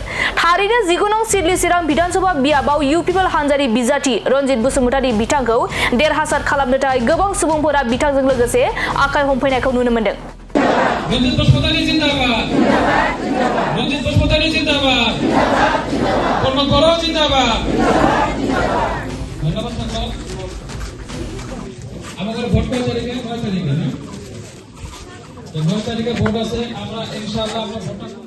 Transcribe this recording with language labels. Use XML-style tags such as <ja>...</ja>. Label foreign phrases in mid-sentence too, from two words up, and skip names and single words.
<brx>थारैनो 19 नं सिडनी चिरां विधानसभा बियाबाव इउपिपिएल हान्जानि बिजाथि रनजित बसुमतारी बिथांखौ देरहासार खालामनो थाखाय गोबां सुबुंफोरा बिथांजों लोगोसे आखाइ हमफैनायखौ नुनो मोन्दों।</brx> <hi>रनजित बसुमतारी जिंदाबाद रनजित बसुमतारी जिंदाबाद कर्मकरो जिंदाबाद</hi> <bn>ধন্যবাদ সংগ্রাম আমাদের ভোট কয় তারিখে 9 তারিখে না তো 9 তারিখে ভোট আছে আমরা ইনশাআল্লাহ আমরা ভোট</bn>